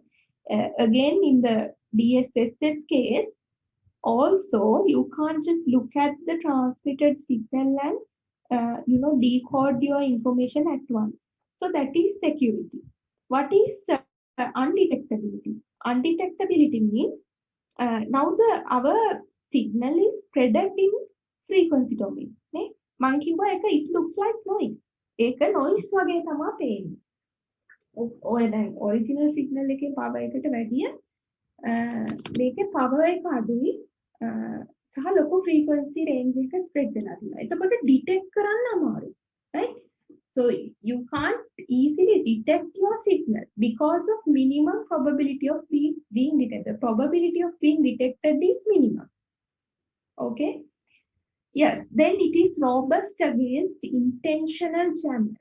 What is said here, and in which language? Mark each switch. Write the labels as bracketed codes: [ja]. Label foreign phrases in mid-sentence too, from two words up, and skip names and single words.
[en] Again, in the DSSS case, also you can't just look at the transmitted signal and decode your information at once. So that is security. What is undetectability? Undetectability means now our signal is spread in frequency domain. [si] මං කිව්වා එක [en] it looks like noise. [si] ඒක noise වගේ තමයි පේන්නේ. ඔය දැන් [en] original signal [si] එකේ power එකට වැඩිය මේකේ power එක අඩුයි සහ ලොකු [en] frequency range [si] එක spread වෙලා තියෙනවා. එතකොට detect කරන්න අමාරුයි. [en] Right? So you can't easily detect your signal because of minimum probability of being detected. The probability of being detected is minimum. Okay. Yes. Then it is robust against intentional jammers.